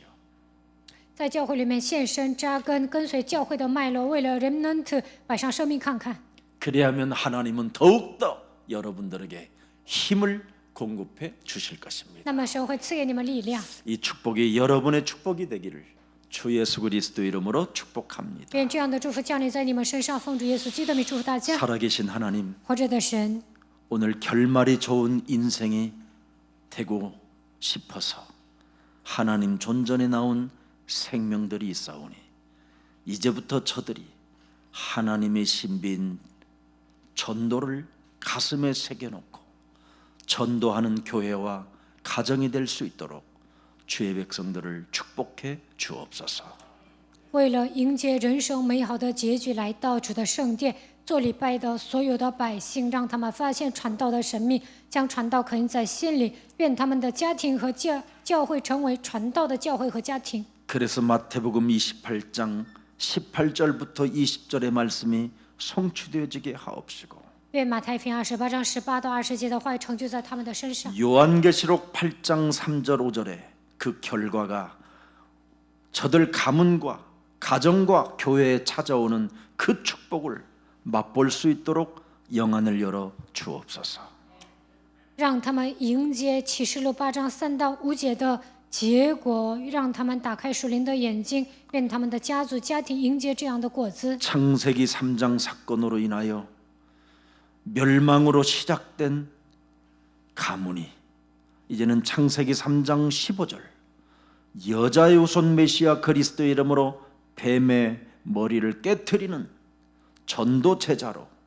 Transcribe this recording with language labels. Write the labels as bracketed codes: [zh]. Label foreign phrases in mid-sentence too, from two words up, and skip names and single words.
[zh] 在教会里面献身扎根，跟随教会的脉络，为了 remnant 摆上生命看看。 [ko] 그래야면 하나님은 더욱더 여러분들에게 힘을 공급해 주실 것입니다. [zh] 那么神会赐给你们力量。 [ko] 이 축복이 여러분의 축복이 되기를 주 예수 그리스도 이름으로 축복합니다. [zh] 愿这样的祝福降临在你们身上，奉主耶稣基督的名祝福大家。 [ko] 살아계신 하나님, [zh] 活着的神， [ko] 오늘 결말이 좋은 인생이 되고 싶어서 하나님 존전에 나온 생명들이 있사오니 이제부터 저들이 하나님의 신비인 전도를 가슴에 새겨놓고 전도하는 교회와 가정이 될 수 있도록 주의 백성들을 축복해 주옵소서. [zh] 为了迎接人生美好的结局，来到主的圣殿做礼拜的所有的百姓，让他们发现传道的神秘，将传道刻印在心里。愿他们的家庭和教会成为传道的教会和家庭。 [ko] 그래서 마태복음 28장 18절부터 20절의 말씀이 성취되어지게 하옵시고 [zh] 愿马太福音28章18到20节的话语成就在他们的身上。 [ko] 요한계시록 8장 3절 5절에 그 결과가 저들 가문과 가정과 교회에 찾아오는 그 축복을 맛볼 수 있도록 영안을 열어 주옵소서. [zh] 让他们迎接启示录8章3到5节的结果，让他们打开属灵的眼睛，愿他们的家族家庭迎接这样的果子。 [ko] 창세기 3장 사건으로 인하여 멸망으로 시작된 가문이 이제는 창세기 3장 15절 여자의 후손 메시아 그리스도의 이름으로 뱀의 머리를 깨트리는 전도 제자로